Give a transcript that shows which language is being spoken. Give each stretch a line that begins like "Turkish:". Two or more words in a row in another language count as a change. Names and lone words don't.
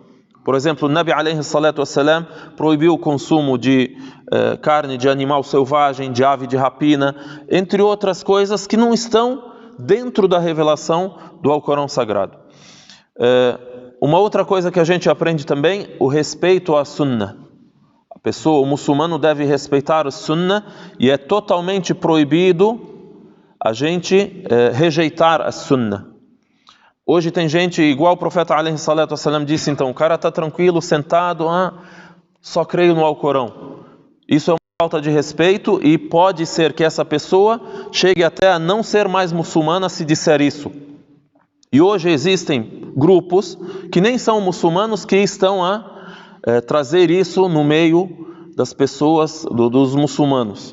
Portuguese: Por exemplo, o
Arabic: نبي عليه الصلاة والسلام
Portuguese: proibiu o consumo de carne de animal selvagem, de ave de rapina, entre outras coisas que não estão dentro da revelação do Alcorão Sagrado. Uma outra coisa que a gente aprende também, o respeito à Sunnah. A pessoa, o muçulmano, deve respeitar a Sunnah e é totalmente proibido a gente rejeitar a Sunnah. Hoje tem gente, igual o profeta
Arabic: عليه الصلاة والسلام
Portuguese: disse, então, o cara está tranquilo, sentado, só creio no Alcorão. Isso é uma falta de respeito e pode ser que essa pessoa chegue até a não ser mais muçulmana se disser isso. E hoje existem grupos que nem são muçulmanos que estão a trazer isso no meio das pessoas, dos muçulmanos.